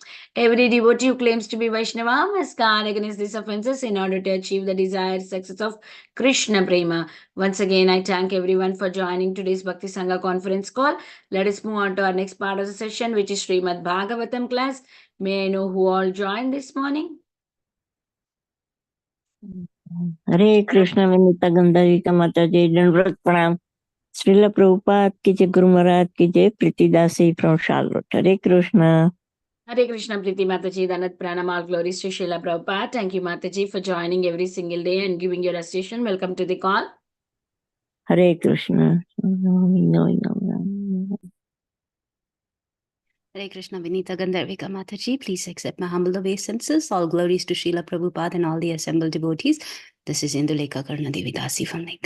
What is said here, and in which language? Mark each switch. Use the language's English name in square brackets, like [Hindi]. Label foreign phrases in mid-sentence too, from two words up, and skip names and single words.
[English] Every devotee who claims to be Vaishnava must guard against these offenses in order to achieve the desired success of Krishna Prema. Once again, I thank everyone for joining today's Bhakti Sangha conference call. Let us move on to our next part of the session, which is Srimad Bhagavatam class. May I know who all joined this morning? [Hindi] हरे कृष्ण विनीता गंधारी का माता जय दंडवत प्रणाम। श्रील प्रभुपाद की जय, गुरु महाराज की जय। [English] Pritidasi from Charlotte. [Hindi] हरे कृष्ण। [English] Hare Krishna, Priti Mataji, [Hindi] दंडवत प्रणाम, [English] all glories to Srila Prabhupada. Thank you, Mataji, for joining every single day and giving your association. Welcome to the call. [Hindi] हरे कृष्ण। [English] Hare Krishna, Vinita Gandharvika Mataji, please accept my humble obeisances. All glories to Srila Prabhupada and all the assembled devotees. This is Indulekha Karnadevi Dasi from Lincoln.